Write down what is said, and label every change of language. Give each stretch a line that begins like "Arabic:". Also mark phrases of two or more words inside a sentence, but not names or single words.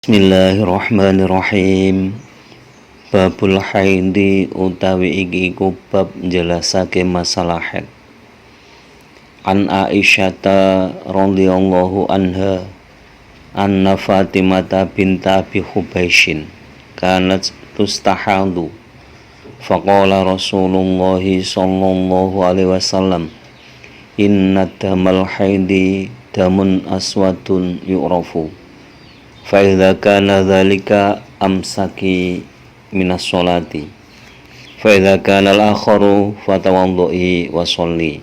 Arabic: بسم الله الرحمن الرحيم. باب الحيض
Javanese: utawi iki iku bab jelasake masalah haid.
Arabic: عن عائشة رضي الله عنها أن فاطمة بنت أبي حبيش كانت تستحاض فقال رسول الله صلى الله عليه وسلم إن دم الحيض دم أسود يعرف فإذا كان ذلك فأمسكي من الصلاة فإذا كان الآخر فتوضئي وصلي.